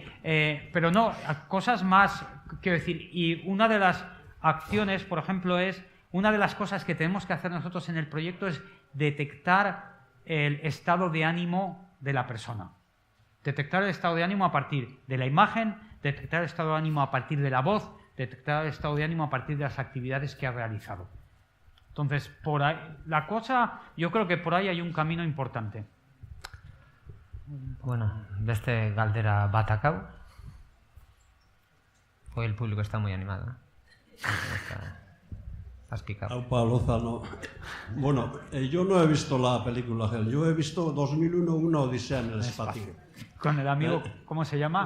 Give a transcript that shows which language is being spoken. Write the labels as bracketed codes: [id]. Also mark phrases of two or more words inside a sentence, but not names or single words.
[es] Pero no, cosas más, quiero decir, y una de las acciones, por ejemplo, una de las cosas que tenemos que hacer nosotros en el proyecto es detectar el estado de ánimo de la persona. Detectar el estado de ánimo a partir de la imagen, detectar el estado de ánimo a partir de la voz, detectar el estado de ánimo a partir de las actividades que ha realizado. Entonces, por ahí, yo creo que por ahí hay un camino importante. [eu] Bueno, beste galdera bat akau. [es] Hoy el público está muy animado. Has picado. Aupa Lozano. Bueno, yo no he visto la película Hell. Yo he visto 2001, una odisea en el espacio. Con el amigo, ¿cómo se llama?